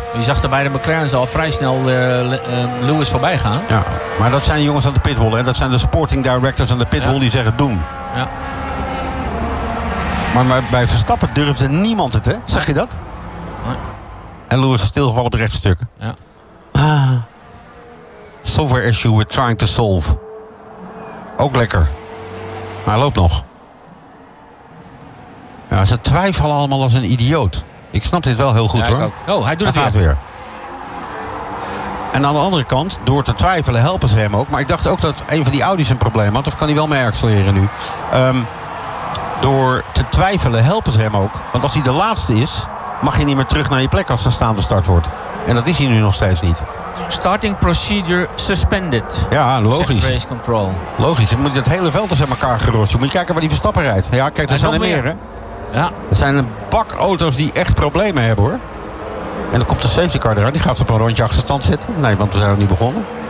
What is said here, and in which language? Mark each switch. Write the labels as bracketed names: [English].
[Dutch] Je zag er bij de McLaren al vrij snel Lewis voorbij gaan. Ja, maar dat zijn jongens aan de pitwall. Hè? Dat zijn de sporting directors aan de pitwall die zeggen doen. Ja. Maar bij Verstappen durfde niemand het, hè? Zag je dat? Nee. En Lewis is stilgevallen op het rechtstuk. Ja. [English] Software issue we're trying to solve. [Dutch] Ook lekker. Maar hij loopt nog. Ja, ze twijfelen allemaal als een idioot. Ik snap dit wel heel goed, ja, ik hoor. Ook. Oh, hij doet hij het gaat weer. En aan de andere kant, door te twijfelen helpen ze hem ook. Maar ik dacht ook dat een van die Audi's een probleem had. Of kan hij wel mee accelereren nu? Door te twijfelen helpen ze hem ook. Want als hij de laatste is, mag je niet meer terug naar je plek als de staande start wordt. En dat is hij nu nog steeds niet. [English] Starting procedure suspended. [Dutch] Ja, logisch. [English] Race control. [Dutch] Logisch. Dan moet je het hele veld eens aan elkaar gerost. Je moet kijken waar die Verstappen rijdt. Ja, kijk, er zijn er meer, hè? Ja. Er zijn een bak auto's die echt problemen hebben, hoor. En dan komt de safety car eraan. Die gaat op een rondje achterstand zitten. Nee, want we zijn nog niet begonnen.